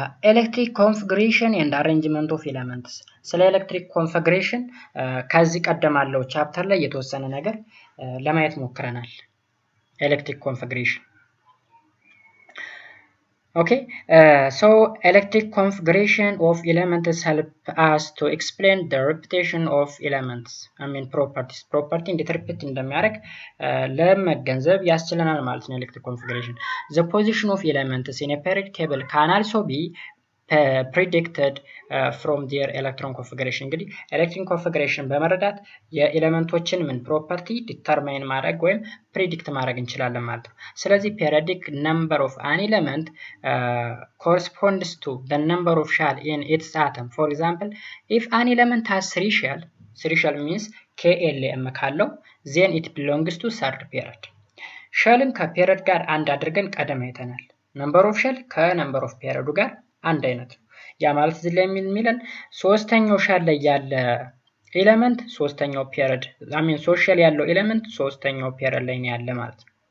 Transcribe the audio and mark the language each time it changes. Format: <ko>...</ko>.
<am>ኤሌክትሪክ ኮንፊግሬሽን ኤንድ አሬንጅመንት ኦፍ ኤሌመንትስ። ስለ ኤሌክትሪክ ኮንፊግሬሽን ከዚህ ቀደም ያለው ቻፕተር ላይ የተወሰነ ነገር ለማየት ሞክረናል። ኤሌክትሪክ ኮንፊግሬሽን</am> <en>Okay, so electric configuration of elements help us to explain the repetition of elements. I mean property</en> <am>እንዴት ሪፒት እንደሚያደርግ ለመገንዘብ ያስችለናል ማለት ነው።</am> <en>ኤሌክትሪክ ኮንፊግሬሽን the position of elements in a periodic table can also be predicted from their electron configuration.</en> <am>እንግዲህ ኤሌክትሪክ ኮንፊግሬሽን በመረዳት የኤሌመንቶችን ምን ፕሮፐርቲ ዲተርማይን ማድረግ ወይም ፕሪዲክት ማድረግ እንችላለን ማለት ነው። ስለዚህ</am> <en>periodic number of an element corresponds to the number of shell in its atom. For example, if an element has 3 shell means KLM</en> <am>ካለው</am> <en>then it belongs to third period.</en> <am>ሸልን ከፔሪድ ጋር አንድ አድርገን ቀደም አይተናል። number of shell ከነምበር ኦፍ ፔሪዱ ጋር አንድ አይነት ነው። ያ ማለት እዚህ ላይ የሚለን ሶስተኛው ሸል ላይ ያለ ኤሌመንት ሶስተኛው ፔሪድ ሶሻል ያለው ኤሌመንት ሶስተኛው ፔሪድ ላይ ነው ያለ ማለት ነው።</am>